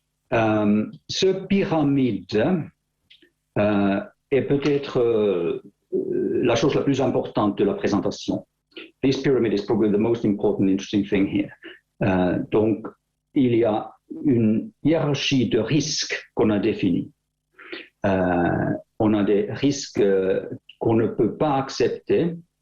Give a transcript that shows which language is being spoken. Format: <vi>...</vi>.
<fr>Ce pyramide est peut-être la chose la plus importante de la présentation.</fr> <en>This pyramid is probably the most important, interesting thing here.</en> <fr>Donc, il y a une hiérarchie de risques qu'on a définie. On a des risques qu'on ne peut pas accepter.</fr>